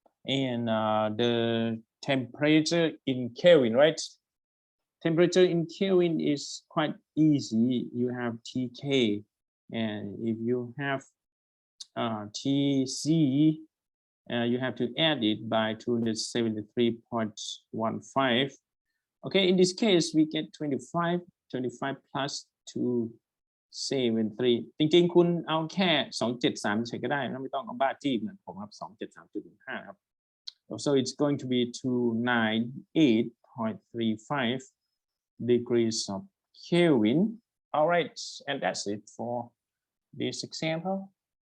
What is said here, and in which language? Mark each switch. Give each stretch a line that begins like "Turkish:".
English: And the temperature in Kelvin, right? Temperature in Kelvin is quite easy. You have TK, and if you have TC, you have to add it by 273.15. Okay, in this case, we get 25 plus 273
Thai: จริงๆคุณเอาแค่273ใช้ก็ได้นะไม่ต้องเอาบ้าจี้เหมือนผมครับ273.15ครับ
English: so it's going to be 298.35 degrees of Kelvin. All right, and that's it for this example.